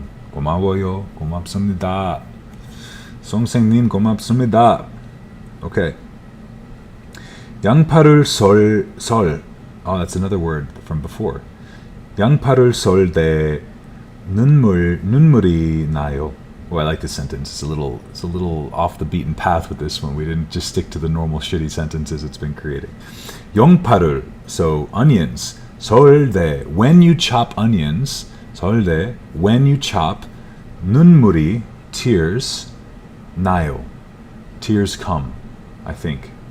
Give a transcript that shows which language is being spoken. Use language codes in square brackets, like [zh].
[ko] 고마워요. 고맙습니다. 선생님 고맙습니다. Okay. 양파를 썰. [en] Oh, that's another word from before. [ko] 양파를 썰 때 눈물이 나요. [en] Oh, I like this sentence. It's a little off the beaten path with this one. We didn't just stick to the normal shitty sentences it's been creating. 양파를, so onions. [ko] 썰 때, [en] when you chop onions. [ko] 썰 때, [en] when you chop. 눈물이, tears. 나요. Tears come, I think.